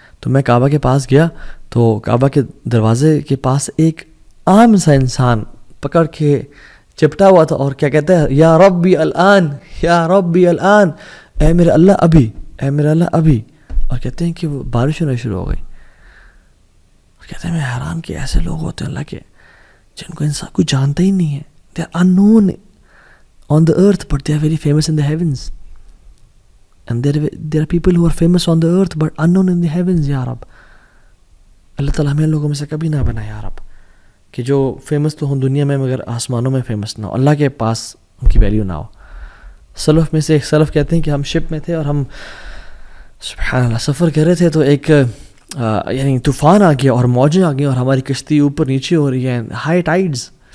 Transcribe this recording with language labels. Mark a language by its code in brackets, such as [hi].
[ur] تو میں کعبہ کے پاس گیا تو کعبہ کے دروازے کے پاس ایک عام سا انسان پکڑ کے چپٹا ہوا تھا اور کیا کہتا ہے، [ar] یا ربی الان، یا ربی الان، [ur] اے میرے اللہ ابھی، اے میرے اللہ ابھی. اور کہتے ہیں کہ وہ بارش ہونا شروع ہو گئی. اور کہتے ہیں میں حیران کہ ایسے لوگ ہوتے ہیں اللہ کے جن کو انسان کوئی جانتا ہی نہیں ہے. [en] they are unknown on the earth but they are very famous in the heavens, and there are people who are famous on the earth but unknown in the heavens. [ur] یا رب اللہ تعالیٰ ہمیں لوگوں میں سے کبھی نہ بنا یا رب کہ جو فیمس تو ہوں دنیا میں مگر آسمانوں میں فیمس نہ ہو، اللہ کے پاس ان کی ویلیو نہ ہو. سلف میں سے ایک سلف کہتے ہیں کہ ہم شپ میں تھے اور ہم سبحان اللہ سفر کر رہے تھے تو ایک یعنی طوفان آ گیا اور موجیں آ گئی اور ہماری کشتی اوپر نیچے ہو رہی ہے، ہائی ٹائیڈز.